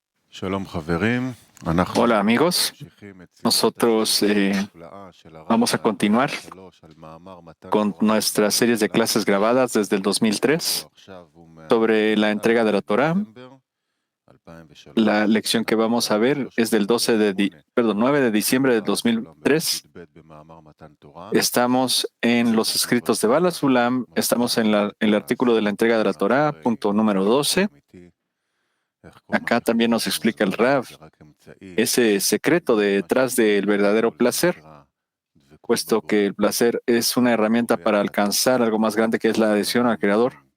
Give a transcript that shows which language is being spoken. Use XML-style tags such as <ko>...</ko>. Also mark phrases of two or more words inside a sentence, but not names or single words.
<he>שלום חברים, אנחנו</he> <es>Hola amigos,</es> <he>ממשיכים את סדרת</he> <es>nosotros</es> <he>השיעורים הנפלאה של הרב</he> <es>vamos a continuar</es> <he>ב-2003 על מאמר מתן</he> <es>con</es> <he>תורה</he> <es>nuestras series de</es> <he>בירושלים.</he> <es>clases grabadas desde el</es> <he>השיעור 2003 עכשיו הוא</he> <es>sobre la</es> <he>מה-19</he> <es>entrega de la Torá.</es> <he>בדצמבר 2003.</he> <es>La lección que</es> <he>אנחנו</he> <es>vamos a</es> <he>בעמוד</he> <es>ver es del 9 de diciembre de</es> <he>בבעל הסולם 2003. בדף י"ב במאמר מתן תורה.</he> <es>Estamos en los</es> <he>אנחנו</he> <es>escritos de</es> <he>בסוף</he> <es>Bala Sulam, estamos en el artículo de la entrega de la Torá, punto número 12. Acá también nos explica el Rav ese secreto detrás del verdadero placer, puesto que el placer es una herramienta para alcanzar algo más grande que es la adhesión al Creador.</es>